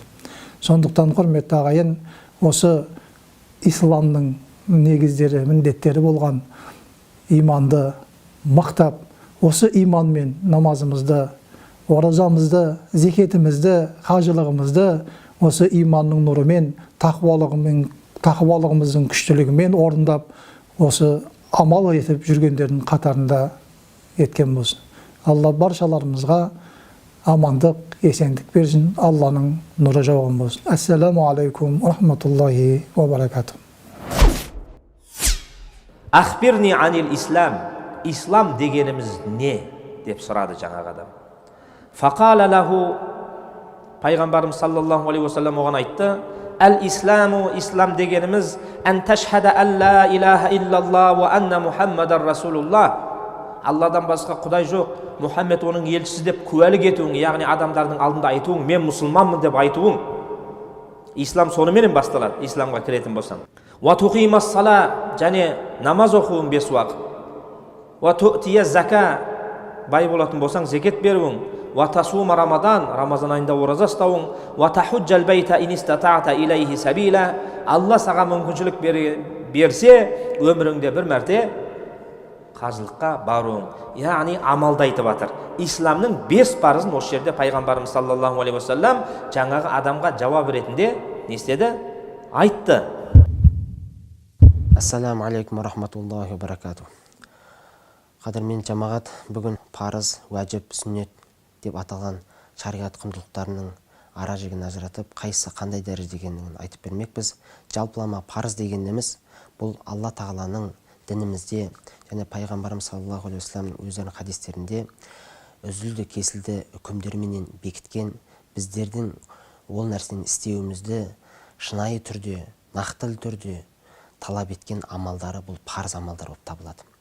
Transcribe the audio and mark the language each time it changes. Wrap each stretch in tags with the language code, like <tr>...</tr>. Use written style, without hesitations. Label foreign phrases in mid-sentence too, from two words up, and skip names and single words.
<kk>Сондықтан құрметті ағайын, осы исламның негіздері, міндеттері болған иманды мақтап, осы иманмен намазымызды, оразамызды, зекетімізді, қажылығымызды осы иманның нұрымен, тақуалығымыздың күштілігімен орындап, осы амал етіп жүргендердің қатарында еткен болсын. Алла баршаларымызға амандық, есендік берсін, Алланың нұры жауған болсын.</kk> <ar>السلام عليكم، رحمة الله وبركاته. أخبرني عن الإسلام.</ar> <kk>Ислам дегеніміз не? Деп сұрады жаңағы адам.</kk> <ar>فقال له, пайғамбарымыз صلى الله عليه وسلم</ar> <kk>оған айтты:</kk> <ar>Әл-исламу,</ar> <kk>ислам дегеніміз,</kk> <ar>أن تشهد أن لا إله إلا الله وأن محمدا رسول الله.</ar> <kk>Алладан басқа Құдай жоқ, Мұхаммед оның елшісі деп куәлік етуің, яғни адамдардың алдында айтуың, мен мұсылманмын деп айтуың. Ислам соныменен басталады, исламға кіретін болсаң.</kk> <ar>وتقيم الصلاة,</ar> <kk>және намаз оқуың 5 уақыт.</kk> <ar>وتؤتي الزكاة,</ar> <kk>бай болатын болсаң зекет беруің.</kk> <ar>وتصوم رمضان,</ar> <kk>рамазан айында ораза ұстауың.</kk> <ar>وتحج البيت إن استطعت إليه سبيلا,</ar> <kk>Алла саған мүмкіншілік берсе, өміріңде бір мәрте қажылыққа баруың. Яғни амалды айтып жатыр. Исламның 5 парызын осы жерде пайғамбарымыз</kk> <ar>صلى الله عليه وسلم</ar> <kk>жаңағы адамға жауап ретінде не істеді? Айтты.</kk> <ar>السلام عليكم رحمة الله وبركاته.</ar> <kk>Қадірмен жамағат, бүгін парыз, уәжіп, сүннет деп аталған шариғат құндылықтарының ара жігін ажыратып, қайсысы қандай дәрежеде екенін айтып бермекпіз. Жалпылама парыз дегеніміз бұл Алла Тағаланың дінімізде және пайғамбарымыз</kk> <ar>صلى الله عليه</ar> <kk>уассаламның өздерінің хадистерінде үзілді кесілді үкімдерменен бекіткен, біздердің ол нәрсені істеуімізді шынайы түрде, нақты түрде талап еткен амалдары бұл парыз амалдар болып табылады.</kk>